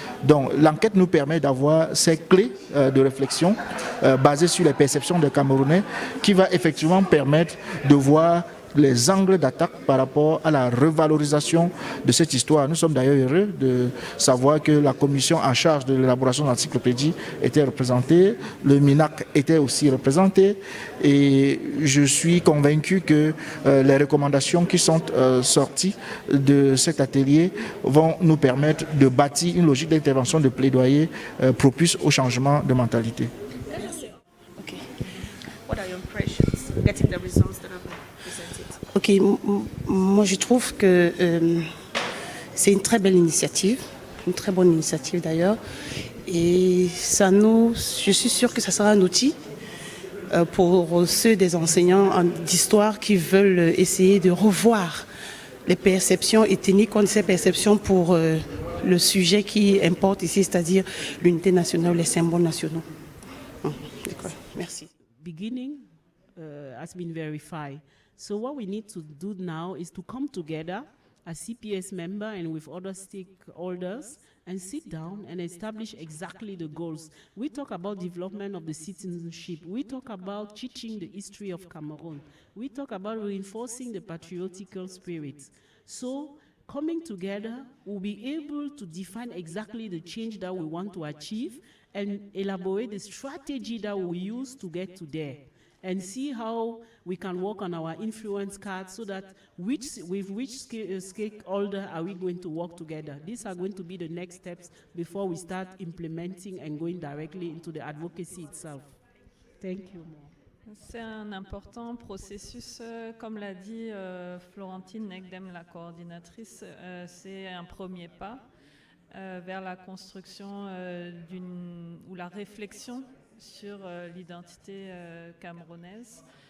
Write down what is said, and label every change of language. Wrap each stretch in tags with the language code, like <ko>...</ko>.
<fr>Donc l'enquête nous permet d'avoir ces clés de réflexion basées sur les perceptions des Camerounais qui va effectivement permettre de voir les angles d'attaque par rapport à la revalorisation de cette histoire. Nous sommes d'ailleurs heureux de savoir que la commission en charge de l'élaboration de l'encyclopédie était représentée, le MINAC était aussi représenté, et je suis convaincu que les recommandations qui sont sorties de cet atelier vont nous permettre de bâtir une logique d'intervention de plaidoyer propice au changement de mentalité.</fr> <en>Okay. What are your impressions getting the results that have been presented?</en> <fr>Ok, moi je trouve que c'est une très belle initiative, une très bonne initiative d'ailleurs, et je suis sûre que ça sera un outil pour ceux des enseignants d'histoire qui veulent essayer de revoir les perceptions et tenir compte de ces perceptions pour le sujet qui importe ici, c'est-à-dire l'unité nationale, les symboles nationaux. Merci.</fr> <en>Beginning has been verified. So what we need to do now is to come together as CPS member and with other stakeholders and sit down and establish exactly the goals. We talk about development of the citizenship. We talk about teaching the history of Cameroon. We talk about reinforcing the patriotical spirit. So coming together, we'll be able to define exactly the change that we want to achieve and elaborate the strategy that we use to get to there. And see how we can work on our influence cards so that with which stakeholder are we going to work together. These are going to be the next steps before we start implementing and going directly into the advocacy itself. Thank you.</en> <fr>C'est un important processus, comme l'a dit Florentine Nekdem, la coordinatrice, c'est un premier pas vers la construction ou la réflexion sur l'identité camerounaise.</fr>